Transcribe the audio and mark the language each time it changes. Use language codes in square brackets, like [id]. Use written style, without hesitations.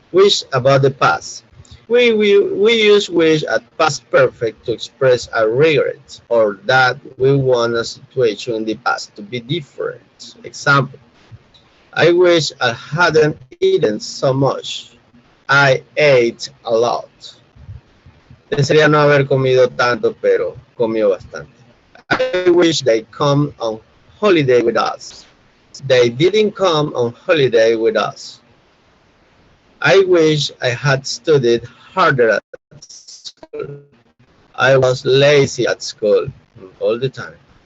[en] Wish about the past. We use wish at past perfect to express our regrets or that we want a situation in the past to be different. Example, I wish I hadn't eaten so much. I ate a lot. [es] Desearía no haber comido tanto, pero comió bastante. [en] I wish they come on holiday with us. They didn't come on holiday with us. I wish I had studied harder at school. I was lazy at school all the time.